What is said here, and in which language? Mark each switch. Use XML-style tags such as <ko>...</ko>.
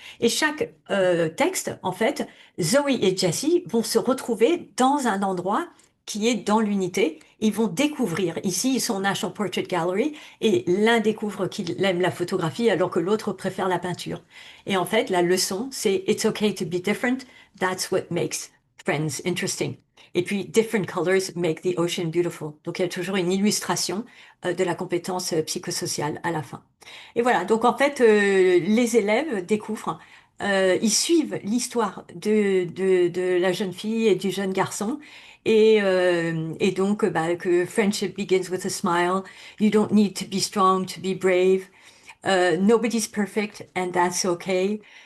<fr>Et chaque texte, en fait, Zoe et Jessie vont se retrouver dans un endroit qui est dans l'unité. Ils vont découvrir. Ici, ils sont au National Portrait Gallery et l'un découvre qu'il aime la photographie alors que l'autre préfère la peinture. Et en fait, la leçon, c'est</fr> <en>It's okay to be different. That's what makes friends interesting.</en> <fr>Et puis,</fr> <en>different colors make the ocean beautiful.</en> <fr>Donc, il y a toujours une illustration de la compétence psychosociale à la fin. Et voilà. Donc, en fait, les élèves découvrent, ils suivent l'histoire de la jeune fille et du jeune garçon. Et donc, que</fr> <en>friendship begins with a smile. You don't need to be strong to be brave. Nobody's perfect and that's okay.</en>